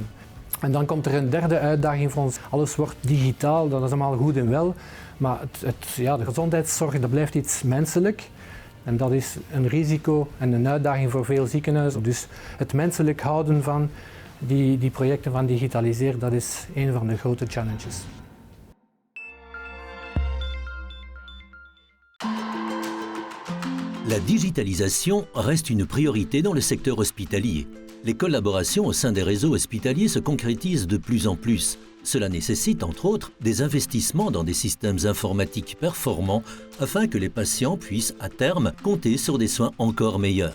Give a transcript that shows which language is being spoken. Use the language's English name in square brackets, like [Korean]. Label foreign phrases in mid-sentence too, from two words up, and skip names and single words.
[Dutch] En dan komt er een derde uitdaging voor ons. Alles wordt digitaal, dat is allemaal goed en wel. Maar de gezondheidszorg dat blijft iets menselijk. En dat is een risico en een uitdaging voor veel ziekenhuizen. Dus het menselijk houden van die projecten van digitaliseren, dat is een van de grote challenges. [French] La digitalisation reste une priorité dans le secteur hospitalier. Les collaborations au sein des réseaux hospitaliers se concrétisent de plus en plus. Cela nécessite, entre autres, des investissements dans des systèmes informatiques performants afin que les patients puissent, à terme, compter sur des soins encore meilleurs.